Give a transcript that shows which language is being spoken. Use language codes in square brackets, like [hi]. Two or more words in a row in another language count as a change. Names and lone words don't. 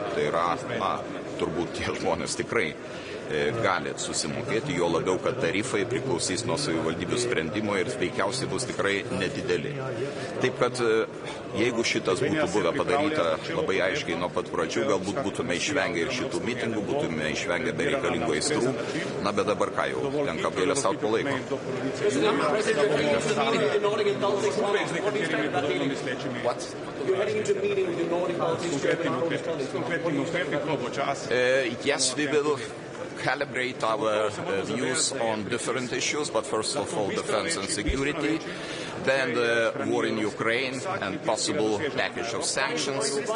[lt] Tai yra, turbūt tie žmonės tikrai gali susimokėti, jo labiau, kad tarifai priklausys nuo savivaldybių sprendimo ir veikiausiai bus tikrai nedideli. Taip kad jeigu šitas būtų buvę padaryta labai aiškiai nuo pat pradžių, galbūt būtume išvengę ir šitų mitingų, būtume išvengę bereikalingų aistrų, na bet dabar ką jau, tenka apgailestauti po laiko. [en] Yes, we will calibrate our views on different issues, but first of all defense and security, then the war in Ukraine and possible package of sanctions.